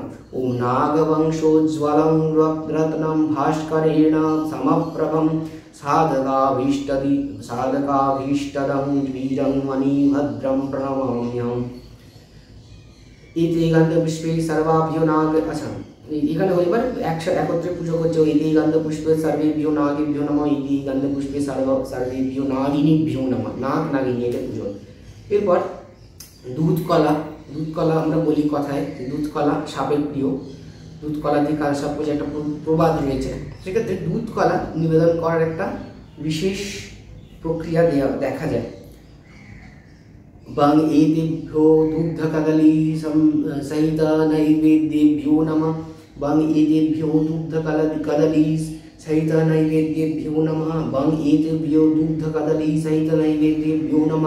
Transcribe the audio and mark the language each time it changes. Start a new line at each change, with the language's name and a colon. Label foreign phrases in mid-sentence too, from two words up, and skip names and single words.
Sanskrit: ओम नागवंशोज्ज्वलं रत्नं भास्करेण समप्रभं साधकाभीष्टदं वीरं मणिभद्रं प्रणमाम्यहम्। इति गन्धपुष्पे सर्वाभ्यो नाग।
Bangla: अच्छा এখানে এবার একত্রে পুজো করছে।
Sanskrit: ইতি গন্ধপুষ্পে সর্বেভ্যো নাগেভ্যো নমঃ ইতি গন্ধপুষ্পে সর্বেভ্যো নাগিনীভ্যো নমঃ।
Bangla: নাগ নাগিনী এটা পুজো। এরপর দুধকলা। দুধকলা আমরা বলি কথায় দুধকলা সাপের প্রিয়। দুধকলা দিয়ে কালসাপ পূজা একটা প্রবাদ রয়েছে। সেক্ষেত্রে দুধকলা নিবেদন করার একটা বিশেষ প্রক্রিয়া দেখা যায়।
Sanskrit: बंग एतेभ्यो दुग्धकदली सहित नैवेद्येभ्यो नमः। बंग एतेभ्यो दुग्धकदली सहित नैवेद्येभ्यो नमः। बंग एतेभ्यो दुग्धकदली सहित नैवेद्येभ्यो नमः।